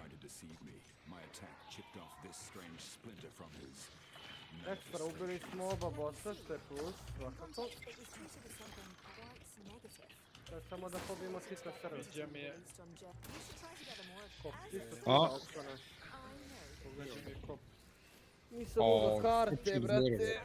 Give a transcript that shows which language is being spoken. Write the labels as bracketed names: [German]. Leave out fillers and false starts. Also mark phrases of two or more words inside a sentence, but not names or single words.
[English] tried to deceive me. My attack chipped off this strange splinter from his [Croatian] Ekstra, ubili smo oba bossa, što je plus, svakako. Sad samo da pobijemo čitav server. Gdje mi je? Čisto A? svuda oko nas. Pogađa mi je kop. Nisam uzeo karte, brate.